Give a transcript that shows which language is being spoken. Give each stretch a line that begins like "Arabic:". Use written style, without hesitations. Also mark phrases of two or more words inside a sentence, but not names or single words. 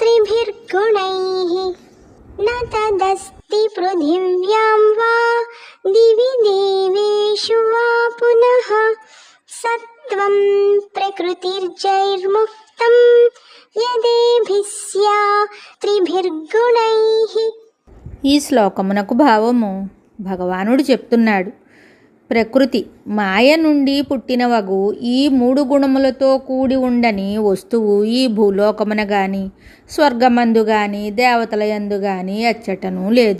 Sanskrit: न तदस्ति पृथिव्यां वा दिवि देवेषु वा पुनः सत्वं प्रकृतिर्जैर्मुक्तं यदेभिः स्यात् त्रिभिर्गुणैः.
Telugu: ఈ శ్లోకమునకు భావము భగవానుడు చెప్తున్నాడు. ప్రకృతి మాయ నుండి పుట్టినవగు ఈ 3 గుణములతో కూడి ఉండని వస్తువు ఈ భూలోకమున గాని స్వర్గమందు గాని దేవతల యందు గాని అచ్చటను లేదు.